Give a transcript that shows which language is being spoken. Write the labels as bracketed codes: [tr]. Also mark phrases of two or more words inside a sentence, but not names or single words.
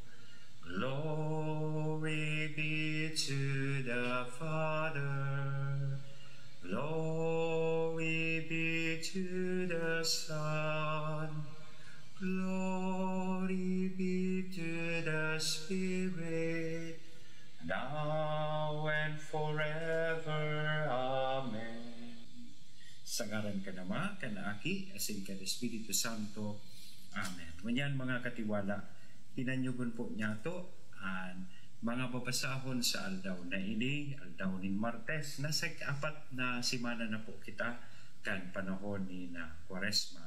[en] Glory be to the Father. Glory be to the Son. Glory be to the Spirit, now and forever. Amen. [bik] Sa ngaran ka nama, Aki, asin ka Espiritu Santo. Amen. Manyan mga katiwala, pinanyugon po niya to ang mga babasahon sa aldaw na ini, aldaw ni Martes, nasa apat na simana na po kita kan panahon ni na Kwaresma.